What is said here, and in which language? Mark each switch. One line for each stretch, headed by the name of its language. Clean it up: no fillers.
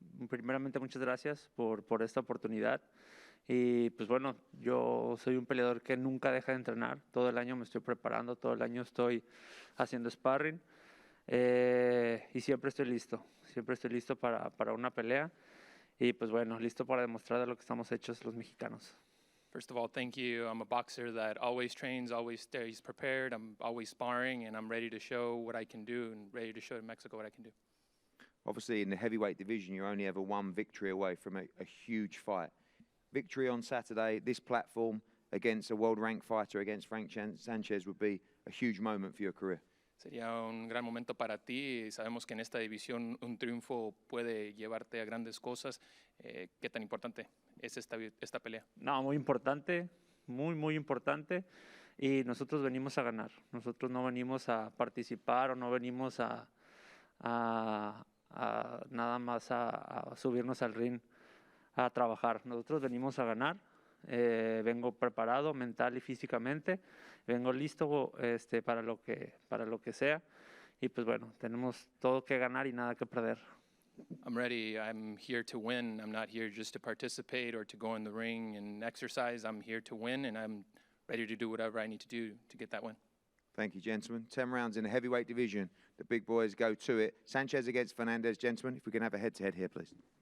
Spanish: Primeramente, muchas gracias por esta oportunidad. Y pues bueno, yo soy un peleador que nunca deja de entrenar. Todo el año me estoy preparando, todo el año estoy haciendo sparring. Y siempre estoy listo para una pelea. Y pues bueno, listo para demostrar de lo que estamos hechos los mexicanos.
English: First of all, thank you. I'm a boxer that always trains, always stays prepared. I'm always sparring, and I'm ready to show what I can do and ready to show in Mexico what I can do. Obviously, in the heavyweight division, you're only ever one victory away from a huge fight. Victory on Saturday, this platform against a world-ranked fighter, against Frank Sanchez, would be a huge moment for your career.
Spanish: Sería un gran momento para ti. Sabemos que en esta división un triunfo puede llevarte a grandes cosas. ¿Qué tan importante es esta pelea? No, muy importante, muy importante. y nosotros venimos a ganar. Nosotros no venimos a participar o no venimos a nada más a subirnos al ring a trabajar. Nosotros venimos a ganar. Vengo preparado mental y físicamente. Vengo listo para lo que sea. Y pues bueno, tenemos todo que ganar y nada que perder.
English: I'm ready. I'm here to win. I'm not here just to participate or to go in the ring and exercise. I'm here to win, and I'm ready to do whatever I need to do to get that win. Thank you, gentlemen. 10 rounds in the heavyweight division. The big boys go to it. Sanchez against Fernandez, gentlemen. If we can have a head-to-head here, please.